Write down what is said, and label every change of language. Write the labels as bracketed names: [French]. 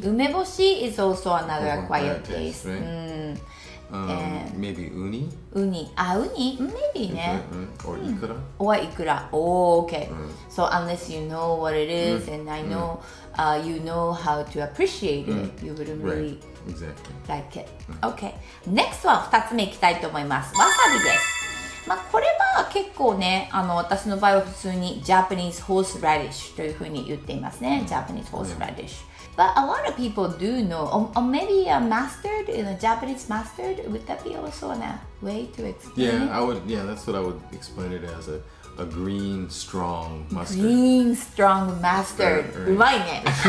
[English] Umeboshi is also another acquired taste. Right? Maybe uni. Uni. Uni? Maybe [Japanese] ね。 [English] Or ikura. Or ikura. Oh, okay. So unless you know what it is and I know you know how to appreciate it, you wouldn't really Exactly. like it. Okay. [Japanese] Next は2つ目いきたいと思います。わさびです。これは結構ね、私の場合は普通に [English] Japanese horseradish [Japanese] というふうに言っていますね。 [English] Japanese horseradish. But a lot of people do know, or maybe a mustard, Japanese mustard. Would that be also a way to explain it? I would. Yeah, that's what I would explain it as a green, strong mustard. Green, strong mustard. Right. [Japanese] うまいね。